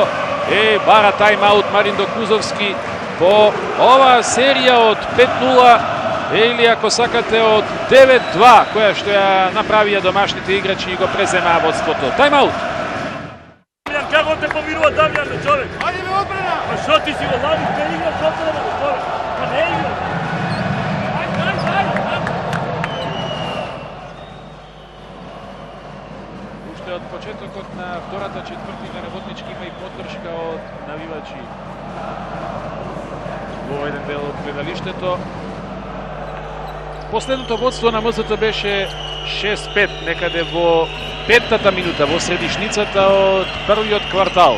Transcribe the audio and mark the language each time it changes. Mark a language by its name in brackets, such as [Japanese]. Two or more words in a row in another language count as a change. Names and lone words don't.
[Macedonian] Бара тайм-аут Мариндо Кузовски по оваа серија од 5-0 или ако сакате од 9-2, која што ја направија домашните играчи и го преземаа водството. Тайм-аут. Како те помирува Дамјан, човек? Ајде ме одбрана! [Croatian] Što ti si go laviš, ne igraš otvoreno, gotovo. Pa ne igraš. Ajde. [Macedonian] Уште од почетокот на втората четвртина Работнички има и поддршка од навивачи во еден дел од гледалиштето. Последното водство на МЗТ беше 6-5, некаде во петтата минута, во средишницата од првиот квартал.